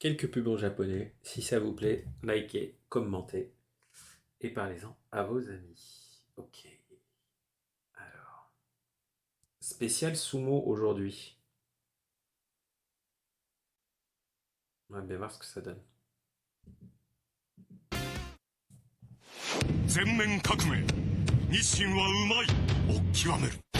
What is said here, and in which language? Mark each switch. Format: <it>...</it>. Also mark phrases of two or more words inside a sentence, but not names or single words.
<fr>quelques pubs en japonais. Si ça vous plaît, likez, commentez et parlez-en à vos amis. Ok. Alors, spécial sumo aujourd'hui. On va bien voir ce que ça donne.</fr> <ja>全面革命日清はうまいを極める</ja>